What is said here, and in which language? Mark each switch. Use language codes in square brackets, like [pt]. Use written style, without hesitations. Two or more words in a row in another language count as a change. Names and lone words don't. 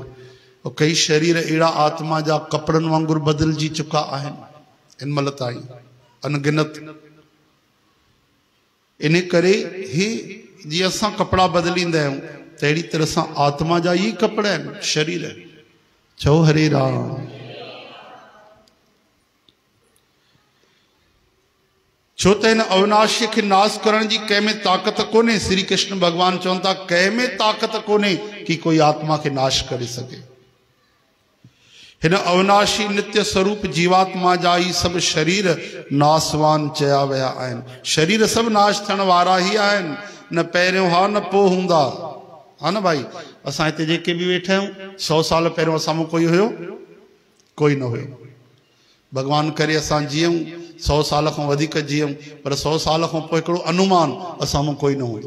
[sd] और कई शरीर अहिड़ा आत्मा जा कपिड़नि वांगुरु बदिलजी चुका आहिनि इन महिल ताईं, अनगिनत। इन करे ही जीअं असां कपिड़ा बदिलींदा आहियूं, तहिड़ी तरह सां आत्मा जा ई कपिड़ा आहिनि, शरीर। चओ हरे राम। छो त हिन अविनाशी खे नाश करण जी कंहिं में ताक़त कोन्हे। श्री कृष्ण भगवान चवनि था कंहिं में ताक़त कोन्हे कि कोई आत्मा खे नाश करे सघे। हिन अविनाशी नित्य स्वरूप जीवात्मा जा ही सभु शरीर नासवान चया विया आहिनि। शरीर सभु नाश थियण वारा ही आहिनि, न पहिरियों हा न पोइ हूंदा। हा न भाई, असां हिते जेके बि वेठा आहियूं 100 साल पहिरियों असां में कोई हुयो? कोई न हुयो। भगवान करे असां जियूं 100 साल खां वधीक जियूं, पर 100 साल खां पोइ हिकिड़ो अनुमान असां में कोई न हूंदो।